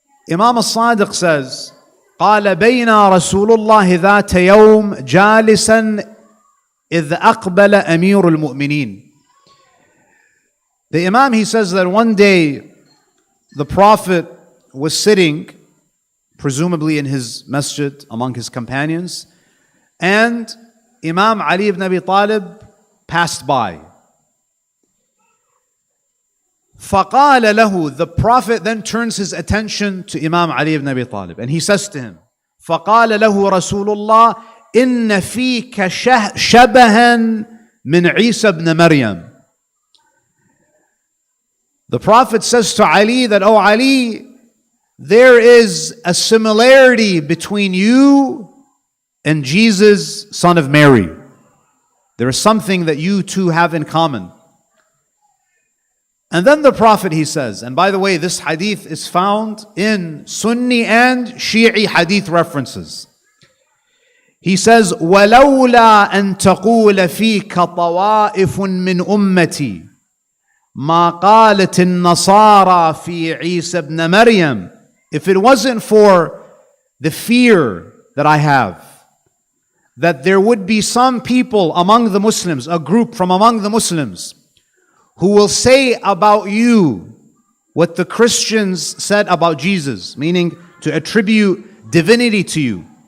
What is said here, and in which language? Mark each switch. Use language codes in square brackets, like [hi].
[ar] Imam al-Sadiq says, قال بينا رسول الله ذات يوم جالسا إذ أقبل أمير المؤمنين. [en] The Imam, he says that one day the Prophet was sitting, presumably in his masjid among his companions, and Imam Ali ibn Abi Talib passed by. فَقَالَ لَهُ, the Prophet then turns his attention to Imam Ali ibn Abi Talib, and he says to him, فَقَالَ لَهُ رَسُولُ اللَّهِ إِنَّ فِيكَ شَبَهًا مِنْ عِيسَى ibn Maryam. The Prophet says to Ali that, oh Ali, there is a similarity between you and Jesus, son of Mary. There is something that you two have in common. And then the Prophet, he says, and by the way, this hadith is found in Sunni and Shi'i hadith references. [ar] He says, وَلَوْلَا أَن تَقُولَ فِيكَ طَوَائِفٌ مِّنْ أُمَّتِي مَا قَالَتِ النَّصَارَى فِي عِيسَى ابْنَ مَرْيَمَ. [en] If it wasn't for the fear that I have, that there would be some people among the Muslims, a group from among the Muslims, who will say about you what the Christians said about Jesus, meaning to attribute divinity to you.